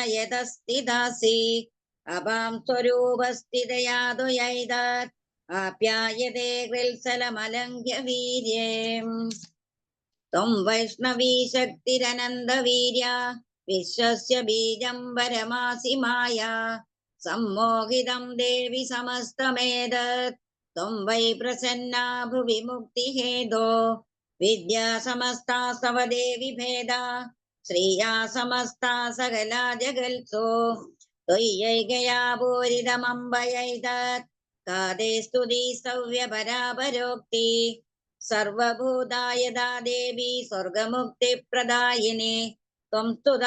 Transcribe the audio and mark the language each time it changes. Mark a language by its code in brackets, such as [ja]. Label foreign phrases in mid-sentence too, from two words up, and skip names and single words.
[sa] യതസ്ഥിതാസി അപാം സ്വരൂപസ്ഥിതയാതുയൈതാത് ആപ്യായതേ കൃത്സലമലംഘ്യ വീര്യേ ത്വം വൈഷ്ണവീ ശക്തിരനന്തവീര്യ വിശ്വസ്യ ബീജം പരമാസി മായാ സമ്മോഹിതം ദേവി സമസ്തമേതത് ത്വം വൈ പ്രസന്നാ ഭുവി മുക്തിഹേതോ विद्या समस्ता स्तव देवि भेदा श्रिया समस्ता सकला जगल्सो त्वय्यैकया पूरितमम्बयैतत् कादे स्तुति स्तव्य परापरोक्ति सर्वभूतायदा देवी स्वर्गमुक्तिप्रदायिनी त्वं स्तुता